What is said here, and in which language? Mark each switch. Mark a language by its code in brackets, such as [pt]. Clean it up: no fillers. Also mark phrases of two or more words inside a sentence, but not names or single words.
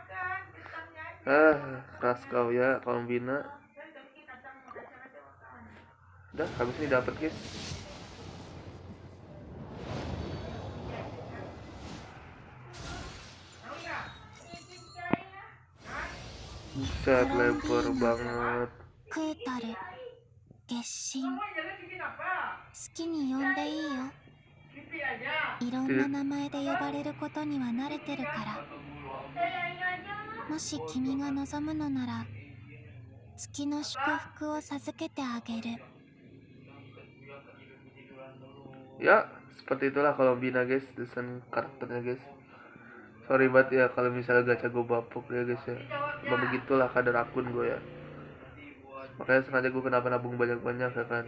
[id] Keras kau ya kaum bina. Udah habis ini dapat guys. Buset, lebar banget. [ja] クータル、月神、好きに呼んでいいよ。いろんな名前で呼ばれることには慣れてるから。もし君が望むのなら、月の祝福を授けてあげる。 [id] Ya, seperti itulah kalau bina guys, desain karakternya guys. Sorry banget ya kalau misalnya gacha gue bapuk ya guys ya. Cuma begitulah kadar akun gue ya. Makanya sengaja gue kenapa nabung banyak-banyak ya kan.